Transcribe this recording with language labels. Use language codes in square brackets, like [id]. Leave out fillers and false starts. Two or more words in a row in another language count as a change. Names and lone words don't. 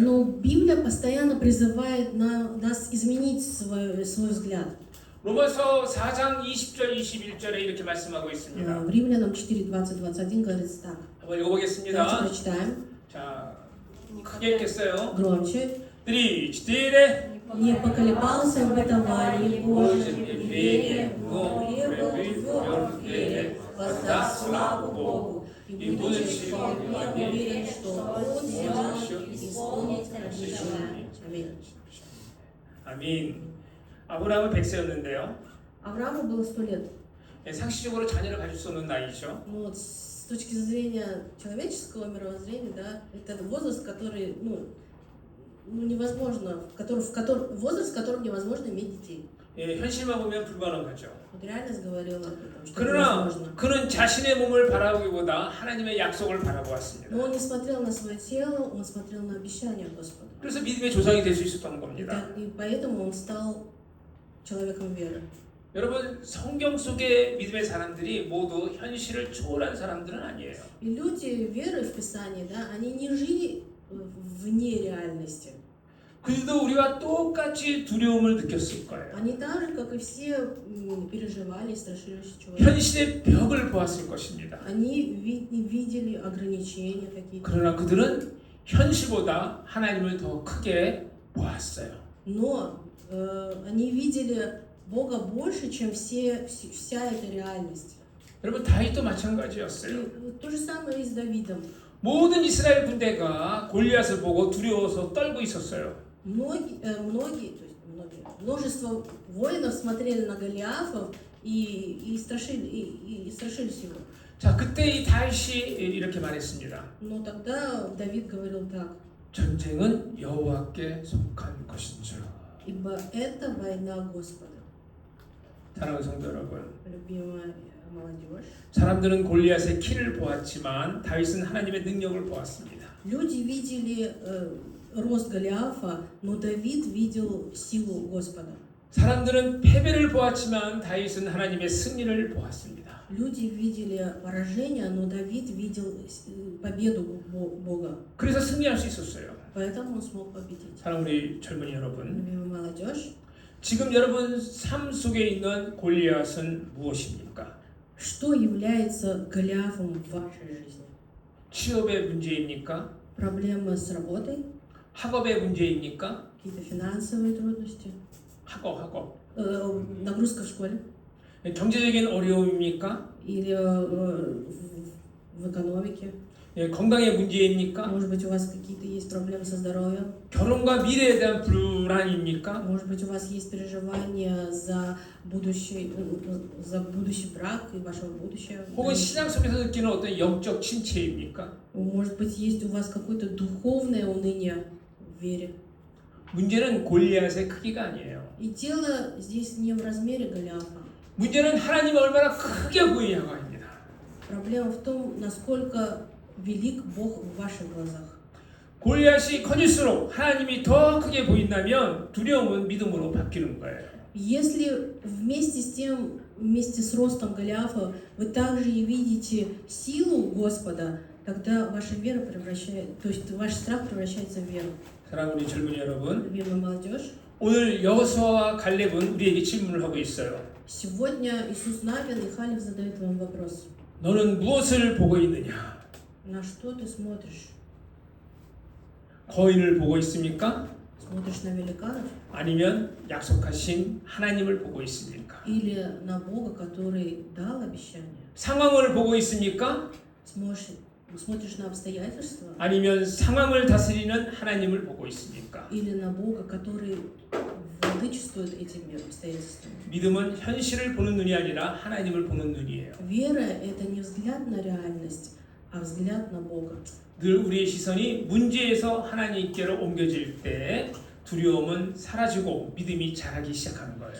[ru] Но Библия постоянно призывает нас изменить свой взгляд. [ko] 로마서 4장 20절 21절에 이렇게 말씀하고 있습니다. [ru] В Римлянам 4:20-21 говорится так. [ko] 한번 읽어보겠습니다. [ru] Давайте прочитаем. [ko] 자, 크게 읽겠어요. [ru] Громче. 3, 4. Не поколебался в обетовании Божьем, Божьем и вере, вере, но но пребыл пребыл в вере, воздаст славу Богу, и будучи уверен, что Он сможет исполнить обещание. Аминь. [ko] 아멘. 아브라함은 100세였는데요. [ru] Аврааму было 100 лет. [ko] 상식적으로 자녀를 가질 수 없는 на이죠. [ru] Ну, вот с точки зрения человеческого мировоззрения, да, это возраст, который, невозможно, возраст, в котором невозможно иметь детей. [ko] 예, 현실만 보면 불가능하죠. [ru] Вот реальность говорила об этом, что это [ko] 그러나 [ru] невозможно. [ko] 그는 자신의 몸을 바라보기보다 하나님의 약속을 바라보았습니다. [ru] Но он не смотрел на свое тело, он смотрел на обещания Господа. [ko] 그래서 믿음의 조상이 될 수 있었던 겁니다. [ru] И поэтому он стал человеком веры. [ko] 여러분 성경 속의 믿음의 사람들이 모두 현실을 초월한 사람들은 아니에요. [ru] И люди веры в Писании, да, они не жили вне реальности. [ko] 그들도 우리와 똑같이 두려움을 느꼈을 거예요. [ru] Они так же, как и все, переживали и страшились чего-то. [ko] 현실의 벽을 보았을 것입니다. [ru] Они видели ограничения какие-то. [ko] 그러나 그들은 현실보다 하나님을 더 크게 보았어요. [ru] Но они видели Бога больше, чем вся эта реальность. [ko] 여러분 다윗도 ма찬가지였어요. [ru] И то же самое и с Давидом. [ko] 모든 이스라엘 군대가 골리앗을 보고 두려워서 떨고 있었어요. [ru] Множество воинов смотрели на Голиафов и страшились его. [ko] 자, 그때 이 다윗이 이렇게 말했습니다. [ru] Но тогда Давид говорил так: [ko] 전쟁은 여호와께 속한 것인지라. [ru] ибо это война Господа. [ko] 사랑하는 성도 여러분, [ru] Любимая молодежь. [ko] 사람들은 골리앗의 키를 보았지만 다윗은 하나님의 능력을 보았습니다. [ru] Люди видели рост Голиафа, но Давид видел силу Господа. [ko] 사람들은 패배를 보았지만 다윗은 하나님의 승리를 보았습니다. [ru] Люди видели поражение, но Давид видел победу Бога. [ko] 그래서 승리할 수 있었어요. [ru] Поэтому он смог победить. [ko] 사랑 우리 젊은이 여러분, [ru] Любимая молодежь. [ko] 지금 여러분 삶 속에 있는 골리앗은 무엇입니까? [ru] Что является Голиафом в вашей жизни? [ko] 취업의 문제입니까? [ru] Проблемы с работой? [ko] 학업의 문제입니까? [ru] Какие-то финансовые трудности? [ko] 학업. [ru] Нагрузка в школе? [ko] 경제적인 어려움입니까? [ru] Или в экономике. [ko] 예, 건강의 문제입니까? [ru] Может быть, у вас какие-то есть проблемы со здоровьем. [ko] 결혼과 미래에 대한 불안입니까? [ru] Может быть, у вас есть переживания за будущий брак и вашего будущего. [ko] 혹은 신앙 속에서 느끼는 어떤 영적 침체입니까? [ru] Может быть, есть у вас какое-то духовное уныние в вере. [ko] 문제는 골리앗의 크기가 아니에요. [ru] И дело здесь не в размере Голиафа. [ko] 문제는 하나님이 얼마나 크게 보이냐고입니다. [ru] Проблема в том, насколько велик Бог в ваших глазах. [ko] 골리앗이 커질수록 하나님이 더 크게 보인다면 두려움은 믿음으로 바뀌는 거예요. [ru] Если вместе с ростом Голиафа вы также и видите силу Господа, тогда ваша вера то есть ваш страх превращается в веру. [ko] 사랑하는 우리 젊은이 여러분, [ru] Любимая молодежь, [ko] 오늘 여호수아와 갈렙은 우리에게 질문을 하고 있어요. [ru] сегодня Иисус Навин и Халев задают вам вопрос. [ko] 너는 무엇을 보고 있느냐? [ru] На что ты смотришь? [ko] 거인을 보고 있습니까? [ru] Смотришь на великанов [ko] 아니면 약속하신 하나님을 보고 있습니까? [ru] или на Бога, который дал обещание? [ko] 상황을 보고 있습니까? [ru] Смотришь на обстоятельства [ko] 아니면 상황을 다스리는 하나님을 보고 있습니까? [ru] или на Бога, который владычествует этими обстоятельствами? [ko] 믿음은 현실을 보는 눈이 아니라 하나님을 보는 눈이에요. [ru] Вера – это не взгляд на реальность, а взгляд на Бога. [ko] 늘 우리의 시선이 문제에서 하나님께로 옮겨질 때 두려움은 사라지고 믿음이 자라기 시작하는 거예요.